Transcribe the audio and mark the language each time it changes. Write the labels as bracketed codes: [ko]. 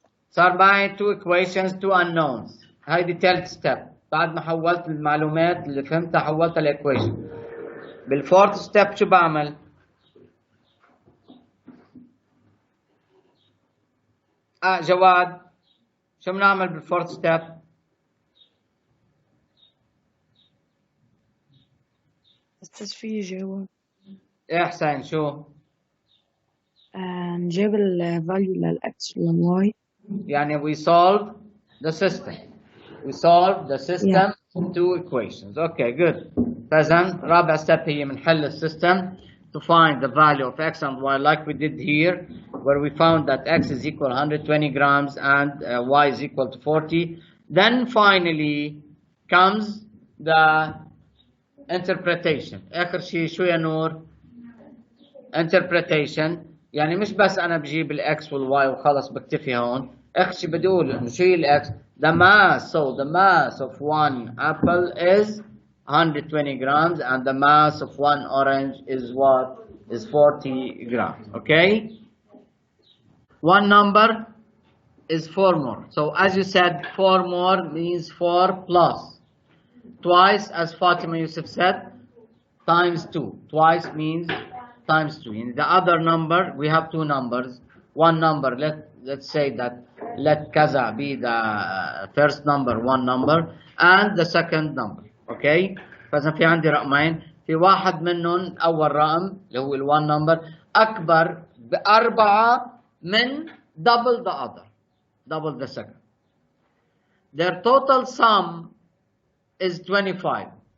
[ar] صار معي [en] two equations two unknowns. [ar] هيدي ثالث step. بعد ما حولت المعلومات اللي فهمتها حولتها لايكويشن. بالفورث ستيب شو بعمل؟ جواد شو بنعمل بالفورث ستيب؟ أستاذ في جواب. إيه حسين شو؟ نجيب الفاليو للإكس والواي. يعني [en] we solve the system. We solve the system in two equations. Okay, good. [ar] فإذن رابع step هي بنحل السيستم [en] to find the value of x and y like we did here, where we found that x is equal 120 grams and y is equal to 40. Then finally comes the interpretation. [ar] آخر شيء شو يا نور؟ interpretation. يعني مش بس أنا بجيب الx والy وخلص بكتفي هون. آخر شيء بدي أقول إنه شو هي الx؟ [en] The mass, so the mass of one apple is 120 grams and the mass of one orange is what? Is 40 grams, okay? One number is 4 more. So as you said, 4 more means 4 plus. Twice, as Fatima Yusuf said, times 2. Twice means times 2. In the other number, we have two numbers. One number, let's say that let kaza be the first number, one number, and the second number. Okay? [ar] فإذا في عندي رقمين، في واحد منهم أول رقم اللي هو ال1 number أكبر ب4 من [en] double the other, double the second. Their total sum is 25.